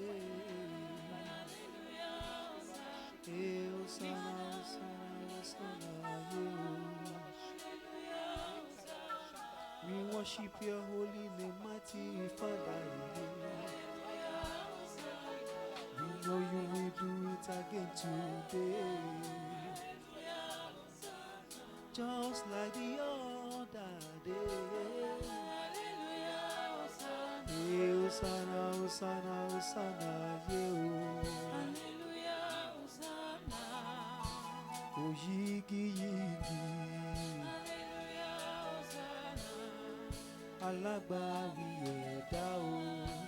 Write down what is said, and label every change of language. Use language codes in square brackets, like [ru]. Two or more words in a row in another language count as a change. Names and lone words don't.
[en] Hosanna, Hosanna, Hosanna, We worship your holy name, mighty Father. We know you will do it again today. Just like the other day. Hey, Hosanna, Hosanna, Hosanna, oh, [yo] yigi, yigi. Alágbàwí ẹ̀dá o.